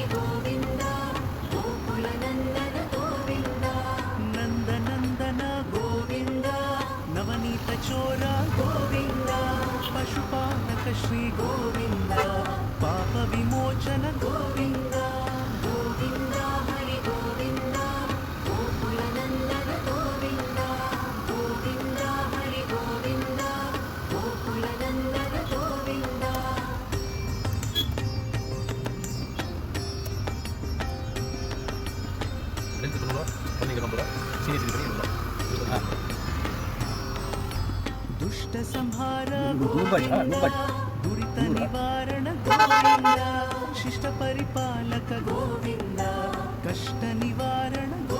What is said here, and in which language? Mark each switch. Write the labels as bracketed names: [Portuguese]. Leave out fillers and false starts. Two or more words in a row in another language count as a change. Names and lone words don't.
[Kannada] ಗೋವಿಂದ ಗೋಕುಲನಂದನ ಗೋವಿಂದ ನಂದನಂದನ ಗೋವಿಂದ ನವನೀತ ಚೋರ ಗೋವಿಂದ ಪಶುಪಾಲಕ ಶ್ರೀ ಗೋವಿಂದ ಪಾಪ ವಿಮೋಚನ ಗೋವಿಂದ ಗೋವಿಂದ ಹರಿ ಗೋವಿಂದ ಗೋಕುಲನಂದನ ಗೋವಿಂದ ಗೋವಿಂದ ಹರಿ ಗೋವಿಂದ ಗೋಕುಲನಂದನ ಗೋವಿಂದ [Indonesian] Nanti dulu, kan ini kamera. Sini sini sini. [Kannada] ದುಷ್ಟ ಸಂಹಾರ [Indonesian] Lupa, lupa. [Kannada] ದುರಿತ ನಿವಾರಣ ಗೋವಿಂದ ಶಿಷ್ಟ ಪರಿಪಾಲಕ ಗೋವಿಂದ ಕಷ್ಟ ನಿವಾರಣ